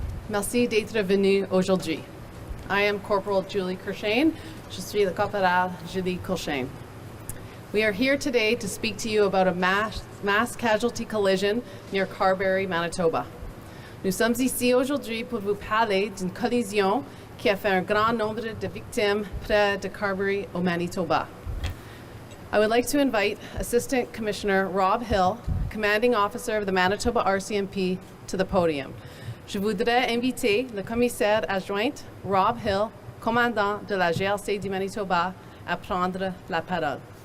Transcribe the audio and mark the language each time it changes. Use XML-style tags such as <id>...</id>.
<fr>Merci d'être venu aujourd'hui.</fr> <en>I am Corporal Julie Kirshane.</en> <fr>Je suis le Corporal Julie Kirshane.</fr> <en>We are here today to speak to you about a mass casualty collision near Carberry, Manitoba.</en> <fr>Nous sommes ici aujourd'hui pour vous parler d'une collision qui a fait un grand nombre de victimes près de Carberry, au Manitoba.</fr> <en>I would like to invite Assistant Commissioner Rob Hill, Commanding Officer of the Manitoba RCMP, to the podium.</en> <fr>Je voudrais inviter le commissaire adjoint Rob Hill, commandant de la GRC du Manitoba, à prendre la parole.</fr>